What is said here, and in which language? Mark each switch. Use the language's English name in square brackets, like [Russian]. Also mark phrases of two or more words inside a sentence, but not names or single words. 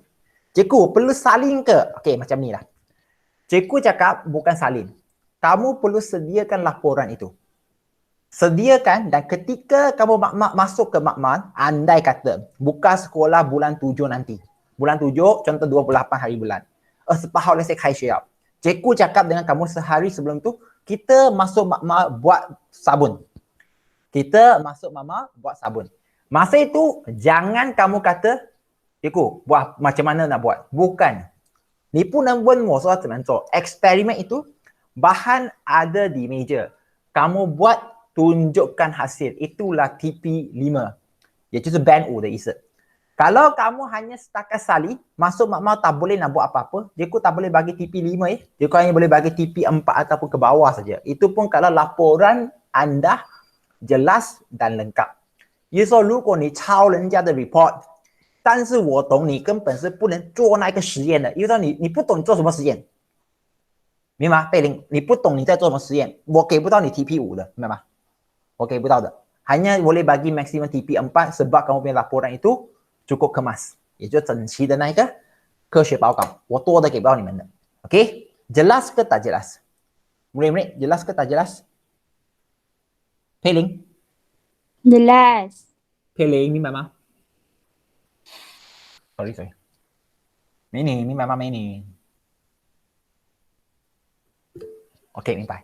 [Malay] Cikgu, perlu salin ke? Okey, macam ni lah. Cikgu cakap bukan salin. Kamu perlu sediakan laporan itu. Sediakan dan ketika kamu masuk ke makmal, andai kata buka sekolah bulan 7 nanti. Bulan 7, contoh 28 hari bulan. [Chinese] 28 号 [English] let's say [Chinese] 开学了. [Malay] Cikgu cakap dengan kamu sehari sebelum tu, kita masuk makmal buat sabun. Masa itu, jangan kamu kata, cikgu, buat macam mana nak buat. Bukan. [Chinese] 你不能问我说怎么做. [Malay] Eksperimen itu, bahan ada di meja. Kamu buat, tunjukkan hasil. Itulah TP5. [Chinese] 也就是 band 5的意思. [Malay] Kalau kamu hanya setakat salin, masuk makmal tak boleh nak buat apa-apa, cikgu tak boleh bagi TP5 cikgu hanya boleh bagi TP4 ataupun ke bawah saja. Itu pun kalau laporan anda jelas dan lengkap. [Chinese] 也就是说，如果你抄人家的 report， 但是我懂你根本是不能做那个实验的，因为说你不懂你做什么实验，明白吗？贝林，你不懂你在做什么实验，我给不到你 TP5 的，明白吗？ [Malay] Okey, betul tak? Hanya boleh bagi maksimum TP 4 sebab kamu punya laporan itu cukup kemas. [Chinese] 也就整齐的那一个科学报告，我多的给到你们的。 [Malay] Okey, jelas ke tak jelas? Murid-murid, jelas ke tak jelas? Peling, Jelas. Peling ni mama. Sorry. Ini mama ini. Okey, mimpai.